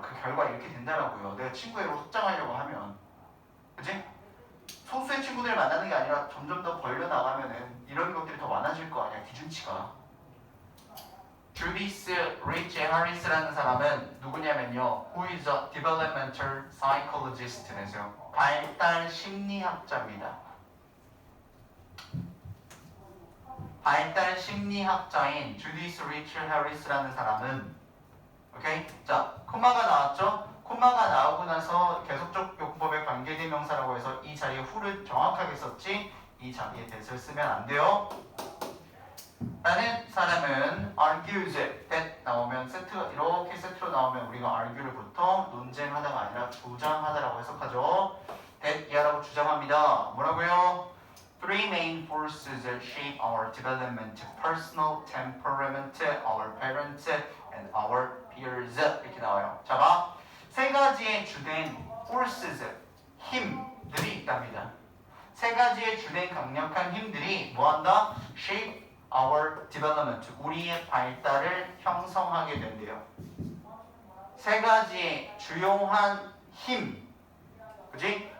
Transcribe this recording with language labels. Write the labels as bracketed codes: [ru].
[ko] 그 결과 이렇게 된다라고요. 내가 친구로 확장하려고 하면. 그치? 소수의 친구들을 만나는 게 아니라 점점 더 벌려나가면은 이런 것들이 더 많아질 거 아니야. 기준치가. 주디스 리치 해리스라는 사람은 누구냐면요. [en] Who is a developmental psychologist라서 [ko] 발달 심리학자입니다. 발달 심리학자인 주디스 리치 해리스라는 사람은 오케이? 자, 코마가 나왔죠? 코마가 나오고 나서 계속적 용법의 관계대명사라고 해서 이 자리에 who를 정확하게 썼지 이 자리에 that을 쓰면 안 돼요. 라는 사람은 [en] argues that [ko] 나오면 세트가 이렇게 세트로 나오면 우리가 argue를 보통 논쟁하다가 아니라 주장하다라고 해석하죠. that 이하라고 주장합니다. 뭐라고요? [en] Three main forces that shape our development: personal, temperament, our parents, and our peers. [ko] 이렇게 나와요. 자, 봐. 세 가지의 주된 forces, 힘들이 있답니다. 세 가지의 주된 강력한 힘들이 뭐한다? [en] shape our development. [ko] 우리의 발달을 형성하게 된대요. 세 가지의 주요한 힘. 그지?